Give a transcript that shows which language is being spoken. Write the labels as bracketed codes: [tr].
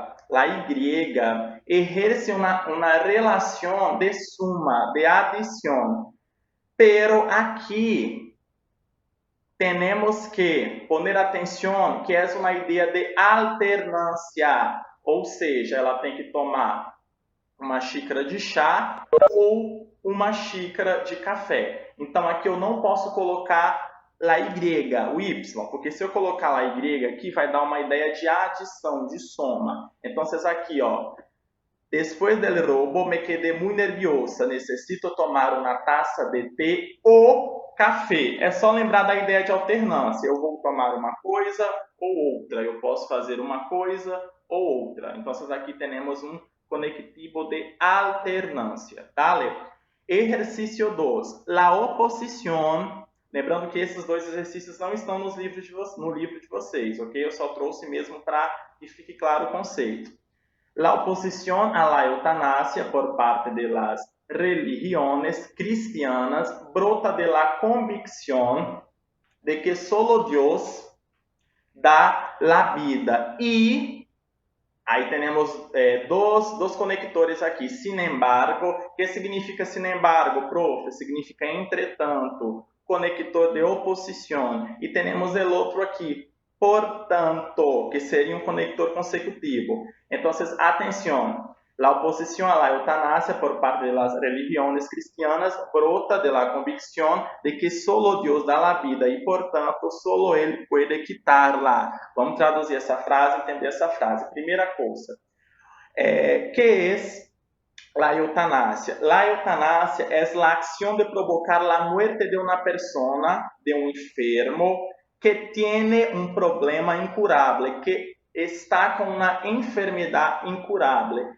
[es] La Y ejerce una relación de suma, de adición. [pt] Pero aquí tenemos que poner atención que es una idea de alternancia. Ou seja, ela tem que tomar uma xícara de chá ou uma xícara de café. Então aqui eu não posso colocar la Y, o Y, porque se eu colocar la Y aqui, vai dar uma ideia de adição, de soma. Então, aqui, ó, [es] después del robo me quedé muy nerviosa, necesito tomar [pt] uma taça [es] de té ou café. [pt] É só lembrar da ideia de alternância. Eu vou tomar uma coisa ou outra. Eu posso fazer uma coisa ou outra. Então, aqui temos um conectivo de alternancia. Dale. Exercício 2. [es] La oposición. [pt] Lembrando que esses dois exercícios não estão no livro de vocês, ok? Eu só trouxe mesmo para que fique claro o conceito. [es] La oposición a la eutanasia por parte de las religiones cristianas brota de la convicción de que solo Dios da la vida. [pt] E aí temos dois conectores aqui. Sin embargo, o que significa sin embargo, prof? Significa entretanto, conector de oposição. E temos o outro aqui, portanto, que seria um conector consecutivo. Então, atenção. [es] La oposición a la eutanasia por parte de las religiones cristianas brota de la convicción de que solo Dios da la vida y por tanto solo Él puede quitarla. [pt] Vamos traduzir essa frase, entender essa frase. Primeira coisa, [es] ¿qué es la eutanasia? La eutanasia es la acción de provocar la muerte de una persona, de un enfermo, que tiene un problema incurable, [pt] que está com uma enfermidade incurável.